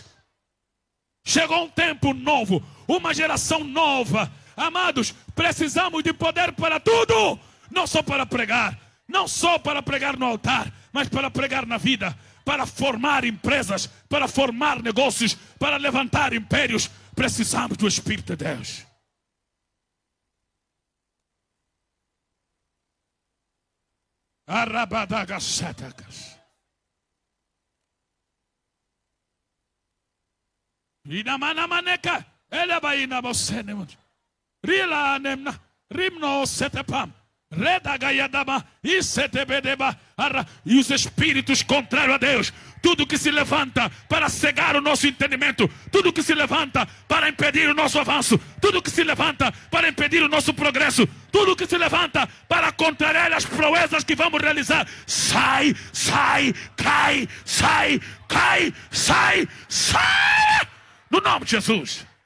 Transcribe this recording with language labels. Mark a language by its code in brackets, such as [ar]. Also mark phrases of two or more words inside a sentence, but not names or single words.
[pt] Chegou um tempo novo, uma geração nova. Amados, precisamos de poder para tudo. Não só para pregar no altar, mas para pregar na vida, para formar empresas, para formar negócios, para levantar impérios. Precisamos do Espírito de Deus. Arabadagassatagas. Inamanamaneka, elebaina bosenemut. Rila nemna, rimno setepam. Redagayadama, isetebedeba. E os espíritos contrários a Deus, tudo que se levanta para cegar o nosso entendimento, tudo que se levanta para impedir o nosso avanço, tudo que se levanta para impedir o nosso progresso, tudo que se levanta para contrariar as proezas que vamos realizar, sai, cai, no nome de Jesus.